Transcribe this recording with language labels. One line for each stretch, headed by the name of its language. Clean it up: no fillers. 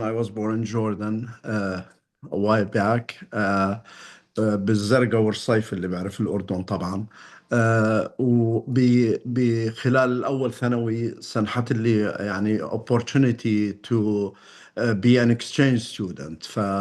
English: I was born in Jordan a while back.
Arabic: بالزرقاء والصيف اللي بيعرف الأردن طبعا. وبخلال الأول ثانوي سنحت لي يعني
English: opportunity to be an exchange student.